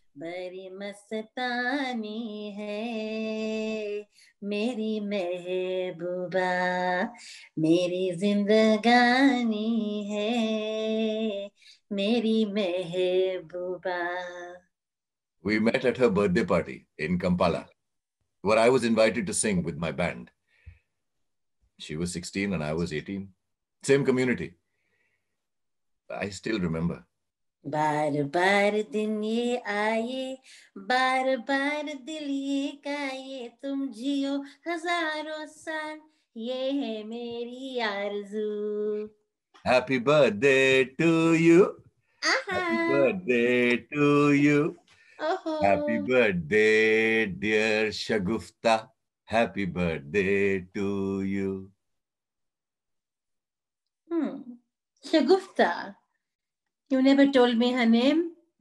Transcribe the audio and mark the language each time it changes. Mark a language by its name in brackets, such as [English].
[Hindi] बड़ी मस्तानी है मेरी महबूबा, मेरी जिंदगानी है मेरी महबूबा. [English] We met at her birthday party in Kampala, where I was invited to sing with my band. She was 16 and I was 18. Same community. I still remember. [Hindi] बार बार दिन ये आए, बार बार दिल ये गाए, तुम जियो हजारों साल, ये है मेरी आरज़ू. [English] Happy birthday to you. Happy birthday to you. Happy birthday, dear Shagufta. Happy birthday to you. Shagufta, you never told me her name.